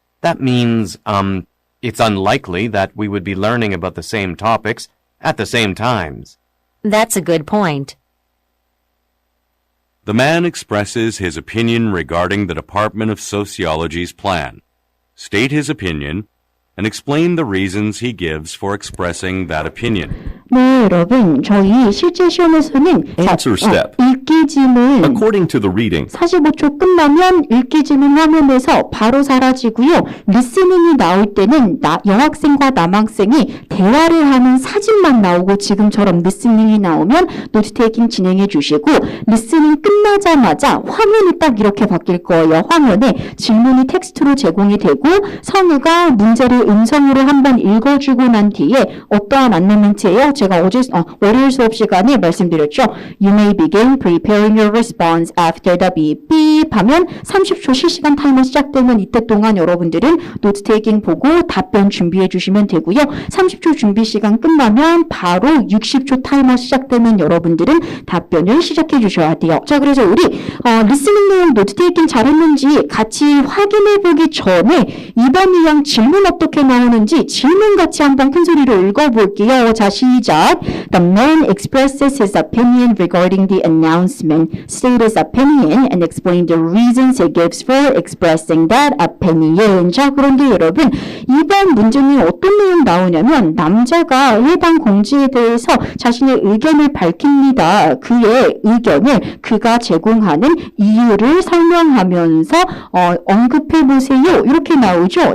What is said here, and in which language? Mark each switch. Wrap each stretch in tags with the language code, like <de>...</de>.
<en>That means, it's unlikely that we would be learning about the same topics at the same times. That's a good point. The man expresses his opinion regarding the Department of Sociology's plan. State his opinion and explain the reasons he gives for expressing that opinion.</en> <ko>네, 여러분, 저희 실제 시험에서는</ko> <en>Answer step.</en> <ko>읽기 질문</ko> <en>According to the reading,</en> <ko>45초 끝나면 읽기 질문 화면에서 바로 사라지고요. 리스닝이 나올 때는 여학생과 남학생이 대화를 하는 사진만 나오고 지금처럼 리스닝이 나오면 노트 테이킹 진행해 주시고 리스닝 끝나자마자 화면이 딱 이렇게 바뀔 거예요. 화면에 질문이 텍스트로 제공이 되고 성우가 문제를 음성으로 한번 읽어주고 난 뒤에 어떠한 안내멘트예요? 제가 어제 월요일 수업 시간에 말씀드렸죠.</ko> <en>You may begin preparing your response after the beep beep.</en> <ko>하면 30초 실시간 타이머 시작되면 이때 동안 여러분들은 노트 테이킹 보고 답변 준비해 주시면 되고요. 30초 준비 시간 끝나면 바로 60초 타이머 시작되면 여러분들은 답변을 시작해 주셔야 돼요. 자, 그래서 우리 리스닝 내용 노트 테이킹 잘했는지 같이 확인해 보기 전에 이번 유형 질문 어떻게 나오는지 질문 같이 한번 큰 소리로 읽어볼게요. 자, 시작.</ko> <en>The man expresses his opinion regarding the announcement, state his opinion, and explain the reasons he gives for expressing that opinion.</en> <ko>자, 그런데 여러분, 이번 문제는 어떤 내용 나오냐면 남자가 해당 공지에 대해서 자신의 의견을 밝힙니다. 그의 의견을 그가 제공하는 이유를 설명하면서 언급해보세요. 이렇게 나오죠.</ko>